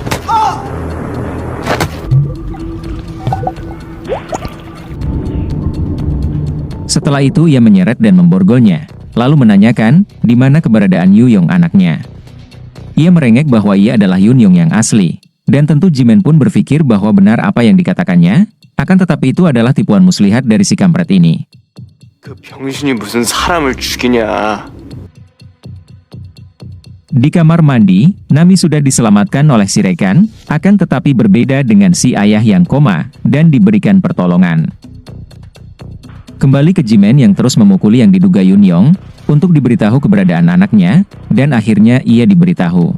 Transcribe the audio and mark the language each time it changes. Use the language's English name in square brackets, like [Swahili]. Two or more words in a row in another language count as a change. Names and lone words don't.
[Indonesian] Setelah itu ia menyeret dan memborgolnya, lalu menanyakan di mana keberadaan Yunyong anaknya. Ia merengek bahwa ia adalah Yunyong yang asli, dan tentu Jimin pun berpikir bahwa benar apa yang dikatakannya, akan tetapi itu adalah tipuan muslihat dari si kampret ini. [Korean] 그 병신이 무슨 사람을 죽이냐. [Indonesian] Di kamar mandi, Nami sudah diselamatkan oleh si rekan, akan tetapi berbeda dengan si ayah yang koma, dan diberikan pertolongan. Kembali ke Jimin yang terus memukuli yang diduga Yunyong, untuk diberitahu keberadaan anaknya, dan akhirnya ia diberitahu.